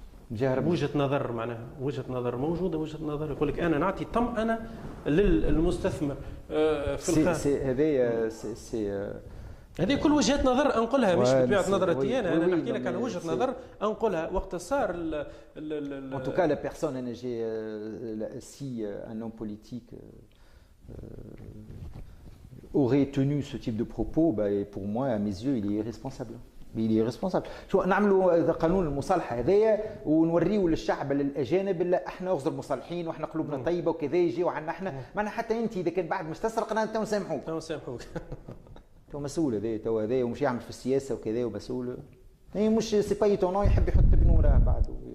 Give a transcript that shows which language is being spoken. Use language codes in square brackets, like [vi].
[ar] وجهه نظر معناها وجهه نظر موجوده، وجهه نظر يقول لك انا نعطي طمأنه للمستثمر في الخارج. هذه كل وجهات نظر انقلها، مش بطبيعه نظرتي انا نحكي لك على وجهه نظر انقلها وقت صار [fr] En tout cas, la personne, si un homme politique aurait tenu ce type de propos, pour moi, à mes yeux, il est irresponsable. Il est irresponsable. [ar] شو نعملوا قانون المصالحه هذايا ونوريوا للشعب للاجانب لا احنا غزر مصالحين واحنا قلوبنا طيبه وكذا، يجيوا عنا احنا معنا حتى انت اذا كان بعد مش تسرقنا انت نسامحوك. تو مسؤول هذا ومش يعمل في السياسه وكذا ومسؤول. هي مش [fr] سي با ايتونون [ar] يحب يحط بنوره بعد.